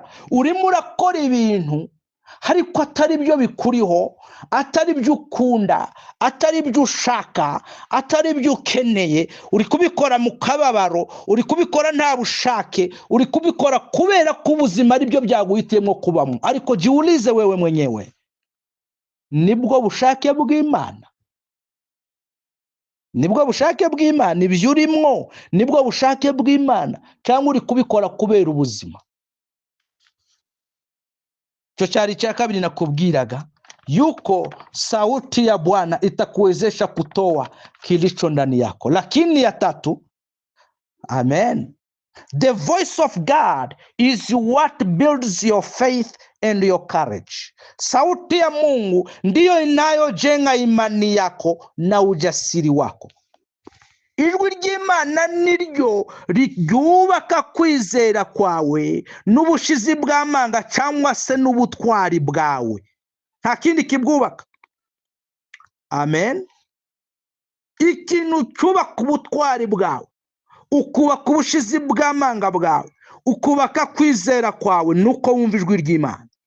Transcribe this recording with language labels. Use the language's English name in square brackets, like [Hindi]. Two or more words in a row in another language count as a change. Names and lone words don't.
[Kinyarwanda] Urimo urakora ibintu ariko atari byo bikuriho, atari byo ukunda, atari byo ushaka, atari byo ukeneye. Uri kubikora mu kababaro, uri kubikora nta bushake, uri kubikora kubera ko ubuzima ari byo byaguhitiyemo kubamwo. [Swahili] Ariko jiulize wewe mwenyewe, [Kinyarwanda] nibwo bushake bw'Imana? Nibwo bushake bw'Imana ibyo urimwo? Nibwo bushake bw'Imana cyangwa uri kubikora kubera ubuzima? Cyo cyari cya kabiri nakubwiraga, yuko [Swahili] sauti ya Bwana itakuwezesha kutoa kilicho ndani yako. Lakini ya tatu, [English] amen, the voice of God is what builds your faith and your courage. [Swahili] Sauti ya Mungu ndiyo inayojenga imani yako na ujasiri wako. [Kinyarwanda] Ijwi ry'Imana niryo ryubaka kwizera kwawe n'ubushizi bw'amanga cyangwa se n'ubutwari bwawe. Nta kindi kibwubaka. Amen. Ikintu cyubaka ubutwari bwawe, ukubaka ubushizi bw'amanga bwawe, ukubaka kwizera kwawe, nuko wumva ijwi ry'Imana.